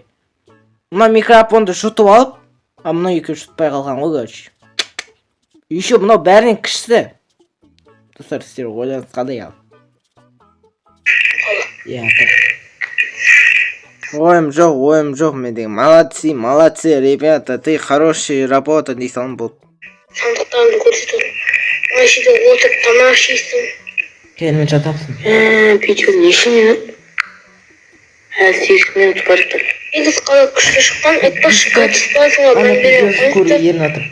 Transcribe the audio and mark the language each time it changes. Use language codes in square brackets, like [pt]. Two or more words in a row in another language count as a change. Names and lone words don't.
[kk] Мына микрофонды жұтып алып, а мынау екеуі жұтпай қалған ғой, короче. Еще мынау бәрінен кішісі. Достар сіздер ойлаңыз қандай ал. Ойым жоқ, мен деген [ru] молодцы, ребята, ты хороший работа [kk] дей салым болды. Сандықтарымды көрсетіп ана жерде отырып тамақ ішесің. Келмен жатапсың. Видео неше минут? Әлі 8 минут бар екен. Негізі қалай күшті шыққан, айтпашы качествосына мән бере қойды.